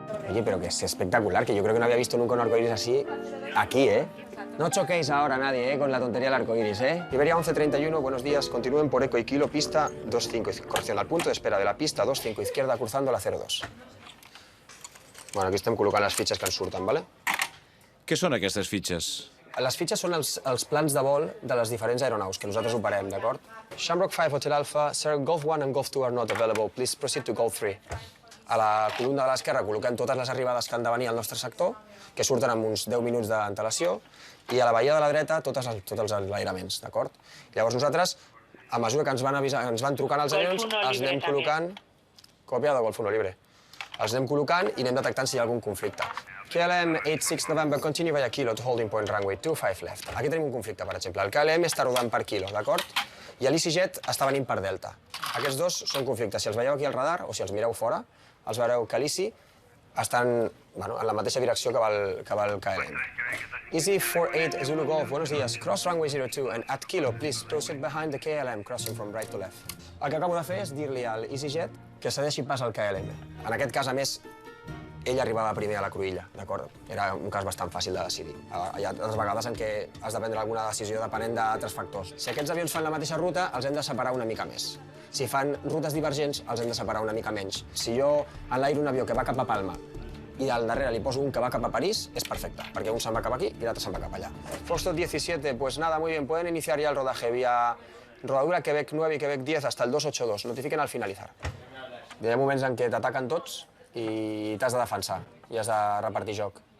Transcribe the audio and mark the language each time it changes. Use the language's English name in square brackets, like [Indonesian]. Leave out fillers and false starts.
[Spanish] Oye, pero que es espectacular, que yo creo que no había visto nunca un arcoíris así aquí, ¿eh? No choquéis ahora nadie, ¿eh? Con la tontería del arcoíris, ¿eh? Iberia 11:31, buenos días. Continúen por Eco y Kilo, pista 25, corrección al punto de espera de la pista 25 izquierda, cruzando la 02. [Catalan] Bueno, aquí estem col·locant les fitxes que ens surten, ¿vale? Què són aquestes fitxes? Les fitxes són els plans de vol de les diferents aeronaus que nosaltres operem, d'acord? [English] Shamrock 5 Hotel Alpha, Sir, Golf 1 and Golf 2 are not available. Please proceed to Golf 3. [Catalan] A la columna de l'esquerra col·loquem totes les arribades que han de venir al nostre sector, que surten amb uns 10 minuts d'antelació, i a la bahia de la dreta tots els enlairaments, d'acord? Llavors nosaltres, a mesura que ens van trucant els avions, els anem col·locant... [Spanish] Copiado, Golf 1 libre. [Catalan] Els anem col·locant i anem detectant si hi ha algun conflicte. [English] KLM 86 November, continue via Kilo to holding point runway 25 left. [Catalan] Aquí tenim un conflicte, per exemple. El KLM està rodant per Kilo, d'acord? I l'EasyJet està venint per Delta. Aquests dos són conflictes. Si els veieu aquí al radar o si els mireu fora, els veureu que l'Easy estan en la mateixa direcció que va el KLM. [Spanish] Easy 48 Zulu Golf, buenos días. [English] Cross runway 02 and at Kilo, please proceed behind the KLM, crossing from right to left. [Catalan] El que acabo de fer és dir-li a l'EasyJet que cedeixi pas al KLM. En aquest cas, a més, ell arribava primer a la cruïlla, d'acord? Era un cas bastant fàcil de decidir. Hi ha altres vegades en què has de prendre alguna decisió depenent d'altres factors. Si aquests avions fan la mateixa ruta, els hem de separar una mica més. Si fan rutes divergents, els hem de separar una mica menys. Si jo enlairo un avió que va cap a Palma i al darrere li poso un que va cap a París, és perfecte, perquè un se'n va cap aquí i l'altre se'n va cap allà. [Spanish] Foxtrot 17, pues nada, muy bien, pueden iniciar ya el rodaje vía rodadura Quebec 9 y Quebec 10 hasta el 282. Notifiquen al finalizar. [Catalan] Hi ha moments en què t'ataquen tots i t'has de defensar i has de repartir joc.